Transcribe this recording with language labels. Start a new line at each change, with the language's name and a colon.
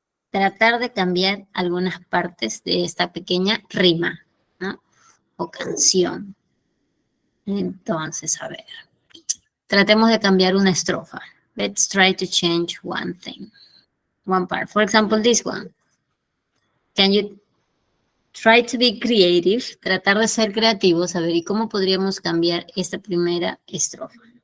Spanish: Tratar de cambiar algunas partes de esta pequeña rima, ¿no? O canción. Entonces, a ver. Tratemos de cambiar una estrofa.
English: Let's try to change one thing. One part. For example, this one. Can you try to be creative?
Spanish: Tratar de ser creativos. A ver, ¿y cómo podríamos cambiar esta primera estrofa?